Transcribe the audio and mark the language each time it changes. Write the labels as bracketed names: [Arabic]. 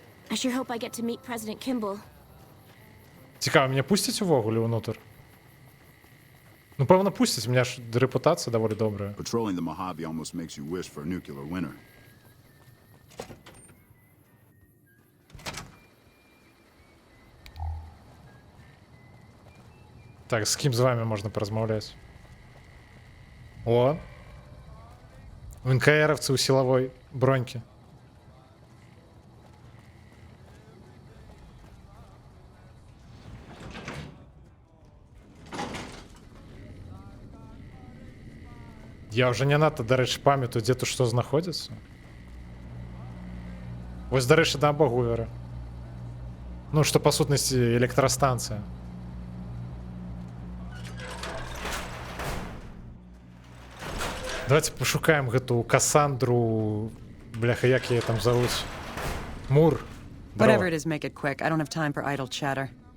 [English] I sure hope I get to meet President Kimball. [Ukrainian] Цікаво, мене пустять увогуле внутрь? Ну, певно, пустять, у мене ж репутація доволі добра. [English] Patrolling the Mojave almost makes you wish for a nuclear winter. [Ukrainian] Так, з ким з вами можна порозмовляти? О! НКРовці у силовой броньке. Я вже не надто, до речі, пам'ятаю, де тут що знаходиться. Ось, до речі, дамба Гувера. Ну, що, по сутності, електростанція. Давайте пошукаємо гэту Кассандру, бляха, як її там зовуть? Мур. [English] Whatever it is, make it quick. I don't have time for idle chatter.